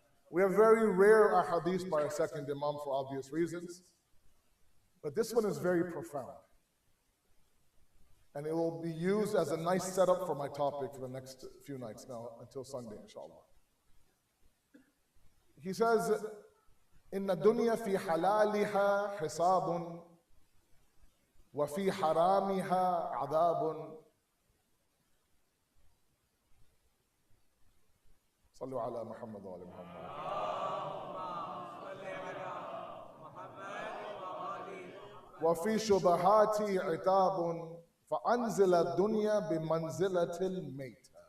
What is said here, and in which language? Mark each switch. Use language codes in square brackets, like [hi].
[en] We have very rare ahadith by our second Imam for obvious reasons, but this one is very profound. And it will be used as a nice setup for my topic for the next few nights now, until Sunday, inshallah. [ar] He says, إِنَّ الدُّنْيَا فِي حَلَالِهَا حِسَابٌ وَفِي حَرَامِهَا عَذَابٌ صلوا على محمد وعلى محمد. وفي شبهات عتاب فأنزل الدنيا بمنزلة الميت.